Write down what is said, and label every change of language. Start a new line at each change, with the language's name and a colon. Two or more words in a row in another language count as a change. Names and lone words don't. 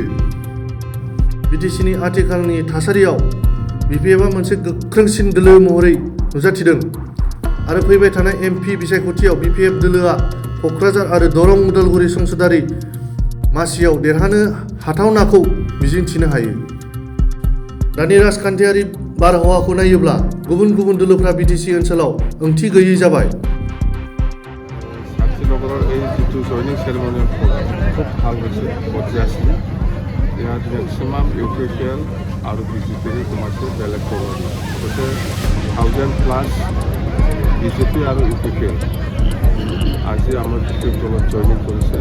Bodo: बिटिसिनि आथिखालनि थासारियाव BPFआ मोनसे गोख्रोंसिन दोलो महरै नुजाथिदों आरो फैबाय थानाय MP बिसायख'थियाव BPF दोलोआ क'क्राझार आरो दरं उदालगुरि संसदारि मासियाव देरहानो हाथावनाखौ मिजिंथिनो हायो। दानि राजखान्थियारि बारहावाखौ नायोब्ला गुबुन गुबुन दोलोफ्रा बिटिसि ओनसोलाव ओंथि गैयै जाबाय।
Assamese: साक्षीनगৰৰ এই যিটো
English: joining ceremony
Assamese: খুব ভাল হৈছে পৰ্যায়ছিল। ইয়াত মেক্সিমাম UPPL আৰু BJPৰ সোমাইছে বেলেগ দলৰ গতে 1000+ BJP আৰু UPPL আজি আমাৰ BPF দলত জয়নিং কৰিছে।